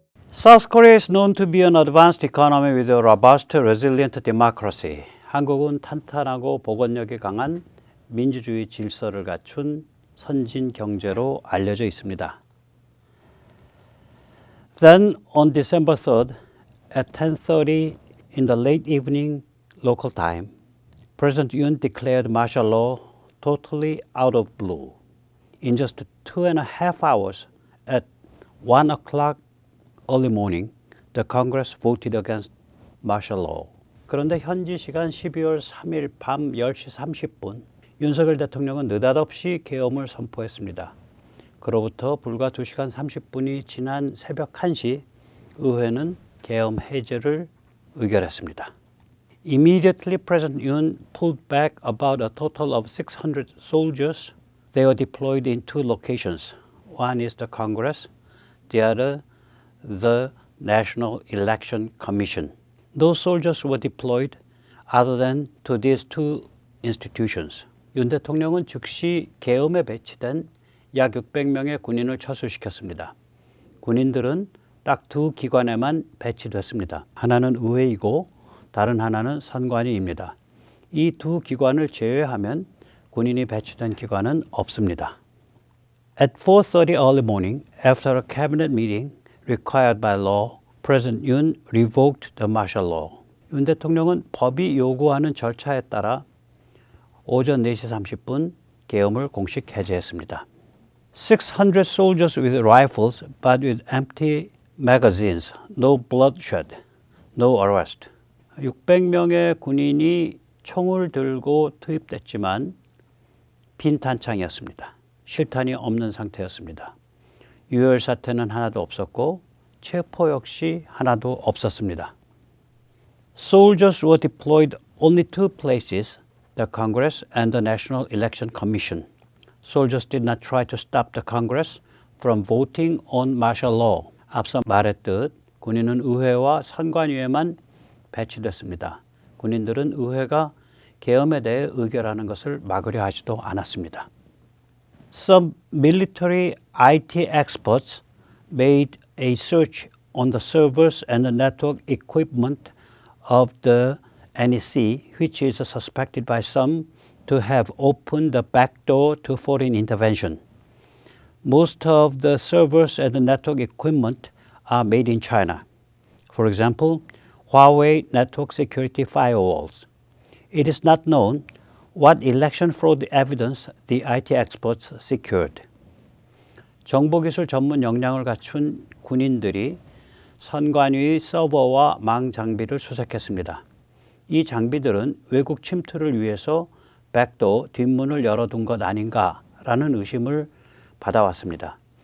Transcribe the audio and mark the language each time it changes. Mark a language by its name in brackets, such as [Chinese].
[English] South Korea is known to be an advanced economy with a robust, resilient democracy. [Korean] 한국은 탄탄하고 복원력이 강한 민주주의 질서를 갖춘 선진 경제로 알려져 있습니다. [English] Then on December 3rd at 10:30 in the late evening local time, President Yoon declared martial law totally out of blue. In just 2.5 hours at 1 o'clock early morning, the Congress voted against martial law. [Korean] 그런데 현지 시간 12월 3일 밤 10시 30분, 윤석열 대통령은 느닷없이 계엄을 선포했습니다. 그로부터 불과 2시간 30분이 지난 새벽 1시, 의회는 계엄 해제를 의결했습니다. [English] Immediately, President Yoon pulled back about a total of 600 soldiers. They were deployed in two locations. One is the Congress, the other the National Election Commission. Those soldiers were deployed other than to these two institutions. [Korean] 윤 대통령은 즉시 계엄에 배치된 약 600명의 군인을 철수시켰습니다. 군인들은 딱 두 기관에만 배치됐습니다. 하나는 의회이고 다른 하나는 선관위입니다. 이 두 기관을 제외하면 군인이 배치된 기관은 없습니다. [English] At 4:30 early morning, after a cabinet meeting required by law, President Yoon revoked the martial law. [Korean] 윤 대통령은 법이 요구하는 절차에 따라 오전 4시 30분 계엄을 공식 해제했습니다. [English] 600 soldiers with rifles but with empty magazines, no bloodshed, no arrest. [Korean] 600명의 군인이 총을 들고 투입됐지만 빈 탄창이었습니다. 실탄이 없는 상태였습니다. 유혈 사태는 하나도 없었고 체포 역시 하나도 없었습니다. [English] Soldiers were deployed only two places, the Congress and the National Election Commission. Soldiers did not try to stop the Congress from voting on martial law. [Korean] 앞서 말했듯 군인은 의회와 선관위에만 배치됐습니다. 군인들은 의회가 계엄에 대해 의결하는 것을 막으려 하지도 않았습니다. [English] Some military IT experts made a search on the servers and the network equipment of the NEC, which is suspected by some to have opened the back door to foreign intervention. Most of the servers and the network equipment are made in China. For example, Huawei network security firewalls. It is not known what election fraud evidence the IT experts secured. [Korean] 정보기술 전문 역량을 갖춘 군인들이 선관위의 서버와 망 장비를 수색했습니다. 이 장비들은 외국 침투를 위해서 백도 뒷문을 열어둔 것 아닌가라는 의심을 받아왔습니다.